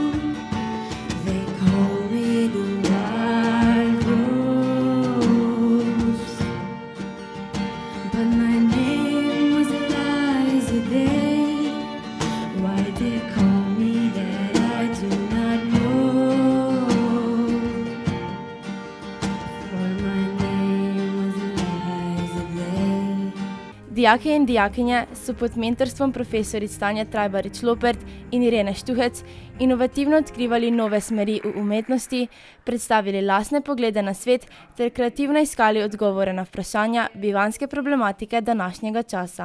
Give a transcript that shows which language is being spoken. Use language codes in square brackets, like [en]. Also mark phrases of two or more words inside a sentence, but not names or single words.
[en] They call me the wild rose, but my name was Eliza Day. Why they call me that I do not know, for my name was Eliza Day. [sl] Dijaki in dijakinje so pod mentorstvom profesoric Tanje Trajbarič-Lopert in Irene Štuhec inovativno odkrivali nove smeri v umetnosti, predstavili lastne poglede na svet ter kreativno iskali odgovore na vprašanja bivanjske problematike današnjega časa.